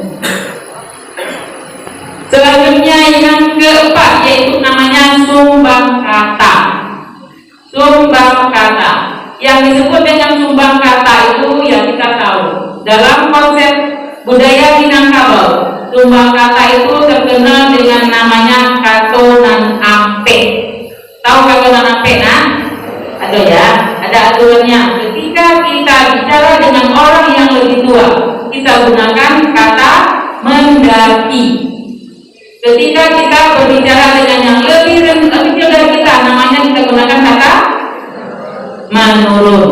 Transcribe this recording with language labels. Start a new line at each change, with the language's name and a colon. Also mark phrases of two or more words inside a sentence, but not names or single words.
Indonesian: Selanjutnya yang keempat yaitu namanya sumbang kata. Sumbang kata. Yang disebut dengan sumbang kata itu ya kita tahu dalam konsep budaya Minangkabau, sumbang kata itu terkenal dengan namanya
Minangkabau: katonan ampe.
Indonesian: Tahu
Minangkabau: katonan ampe
Indonesian: nah? Ada ya, ada aturannya. Ketika kita bicara dengan orang yang lebih tua, kita gunakan kata mendaki. Ketika kita berbicara dengan yang lebih kecil dari kita, namanya kita gunakan kata menurun.